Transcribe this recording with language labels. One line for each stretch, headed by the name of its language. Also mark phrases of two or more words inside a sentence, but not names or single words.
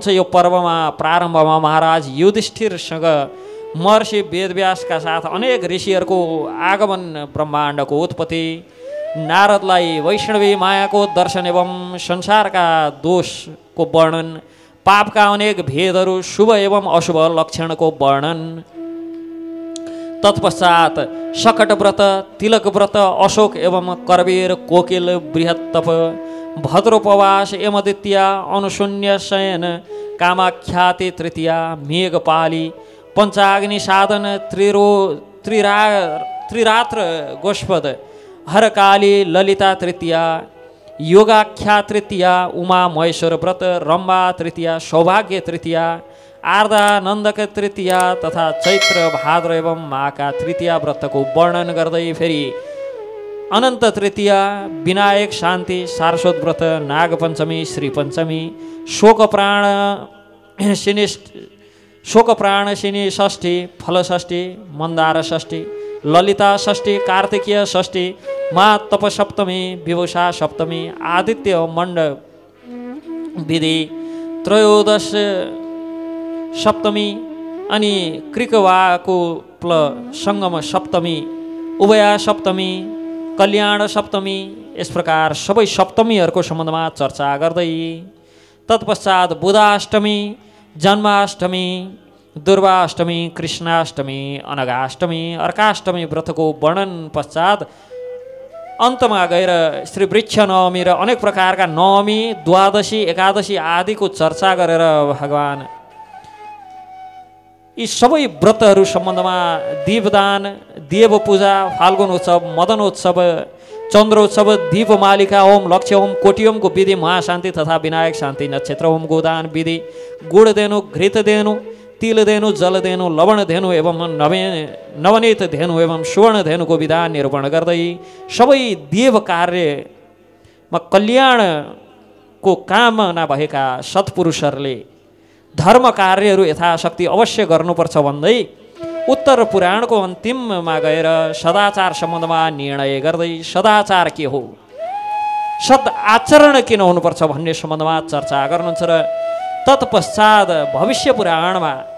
Nepali: यो पर्वमा प्रारम्भमा महाराज युधिष्ठिरसँग महर्षि वेदव्यासका साथ अनेक ऋषिहरूको आगमन, ब्रह्माण्डको उत्पत्ति, नारदलाई वैष्णवी मायाको दर्शन एवं संसारका दोषको वर्णन, पापका अनेक भेदहरू, शुभ एवं अशुभ लक्षणको वर्णन। तत्पश्चात शकट व्रत, तिलक व्रत, अशोक एवं करवीर, कोकिल, बृहत्तप, भद्रोपवास, यमदित्या, अनुशून्य शयन, कामाख्याति तृतीया, मेघपाली, पञ्चाग्नि साधन, त्रिरात्र गोष्पद, हरकाली, ललिता तृतीया, योगाख्या तृतीया, उमा महेश्वर व्रत, रम्बा तृतीया, सौभाग्य तृतीया, आर्दानन्दक तृतीया तथा चैत्र, भाद्र एवं माघका तृतीया व्रतको वर्णन गर्दै फेरि अनन्त तृतीया, विनायक शान्ति, सारस्वत व्रत, नागपञ्चमी, श्री पञ्चमी, शोकप्राण शिनी शोकप्राण शिनी षष्ठी फल षष्ठी मन्दार षष्ठी ललिता षष्ठी कार्तिकीय षष्ठी मा तपसप्तमी विभूषा सप्तमी आदित्य मण्ड विधि त्रयोदश सप्तमी अनि कृकवाको सङ्गम सप्तमी उभया सप्तमी कल्याण सप्तमी यस प्रकार सबै सप्तमीहरूको सम्बन्धमा चर्चा गर्दै तत्पश्चात बुधाष्टमी जन्माष्टमी दुर्वाष्टमी कृष्णाष्टमी अनगाष्टमी अर्काष्टमी व्रतको वर्णन पश्चात अन्तमा गएर श्री वृक्ष नवमी र अनेक प्रकारका नवमी द्वादशी एकादशी आदिको चर्चा गरेर भगवान यी सबै व्रतहरू सम्बन्धमा दीपदान देवपूजा फाल्गुन उत्सव मदनोत्सव चन्द्रोत्सव दीपमालिका होम लक्ष्य होम कोटी होमको विधि महाशान्ति तथा विनायक शान्ति नक्षत्र होम गोदान विधि गुड धेनु घृत धेनु तिल धेनु जल धेनु लवण धेनु एवं नवनीत धेनु एवं सुवर्ण धेनुको विधान निरूपण गर्दै सबै देव कार्यमा कल्याणको कामना भएका सत्पुरुषहरूले धर्म कार्यहरू यथाशक्ति अवश्य गर्नुपर्छ भन्दै उत्तर पुराणको अन्तिममा गएर सदाचार सम्बन्धमा निर्णय गर्दै सदाचार के हो सद आचरण किन हुनुपर्छ भन्ने सम्बन्धमा चर्चा गर्नुहुन्छ र तत्पश्चात भविष्य पुराणमा